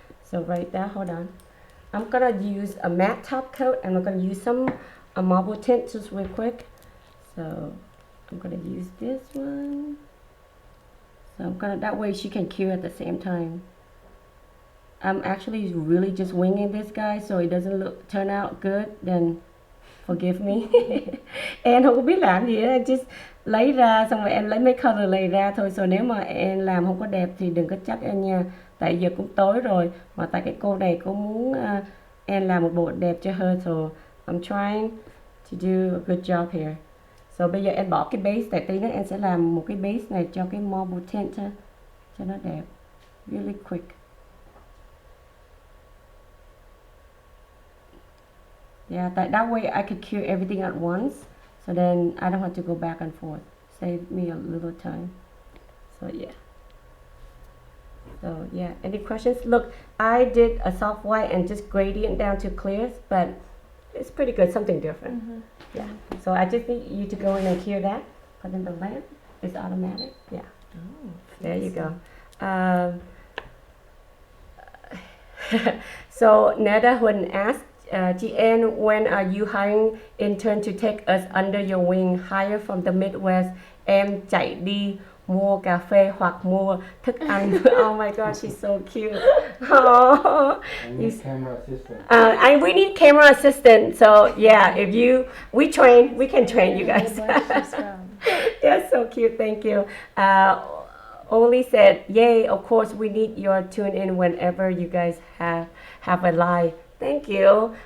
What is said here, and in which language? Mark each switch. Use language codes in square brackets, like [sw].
[en] So right there, hold on, I'm gonna use a matte top coat, and I'm gonna use some marble tint just real quick. So I'm gonna use this one. So I'm gonna, that way she can cure at the same time. I'm actually really just winging this, guys, so it doesn't turn out good, then forgive me. [vi] Em không có biết làm gì hết, just lấy ra xong rồi em lấy mấy color lấy ra thôi. So nếu mà em làm không có đẹp thì đừng có trách em nha, tại giờ cũng tối rồi mà tại cái cô này cô muốn em làm một bộ đẹp cho her, [en] so I'm trying to do a good job here. [vi] So bây giờ em bỏ cái base, tại tí nữa em sẽ làm một cái base này cho cái marble tint cho nó đẹp, [en] really quick. Yeah, that way I could cure everything at once, so then I don't have to go back and forth. Save me a little time. So yeah. So yeah, any questions? Look, I did a soft white and just gradient down to clears, but it's pretty good, something different. Yeah. So I just need you to go in and cure that. Put in the lamp. It's automatic. Yeah. Oh, there you go. So Neda Huân asked, chị Ann, when are you hiring intern to take us under your wing? Hire from the Midwest. [vi] Em chạy đi mua cà phê hoặc mua thức ăn. [en] Oh my God, she's so cute. Oh, I need camera assistant. We need camera assistant. So yeah, if we can train you guys. That's so cute. Thank you. Oli said, yay, of course we need your tune in whenever you guys have a live. Thank you.